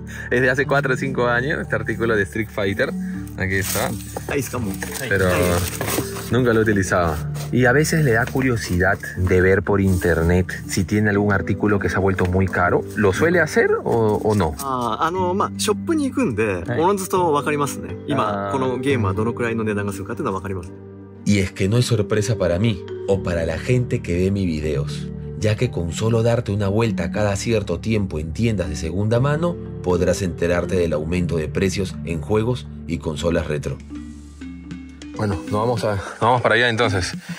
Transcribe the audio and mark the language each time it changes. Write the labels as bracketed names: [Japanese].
[Spanish] Es de hace 4 o 5 años, este artículo de Street Fighter. Aquí está. [Japanese] はい、いいですか、もう。 [Spanish] Pero nunca lo he utilizado. Y a veces le da curiosidad de ver por internet si tiene algún artículo que se ha vuelto muy caro. ¿Lo suele hacer o no? [Japanese] まあ、ショップに行くんで、はいおのずと分かりますね。今、あーこのゲームはどのくらいの値段がするかっていうのは分かります。 [Spanish] Y es que no es sorpresa para mí o para la gente que ve mis videos, ya que con solo darte una vuelta cada cierto tiempo en tiendas de segunda mano, podrás enterarte del aumento de precios en juegos y consolas retro. Bueno, nos vamos para allá entonces.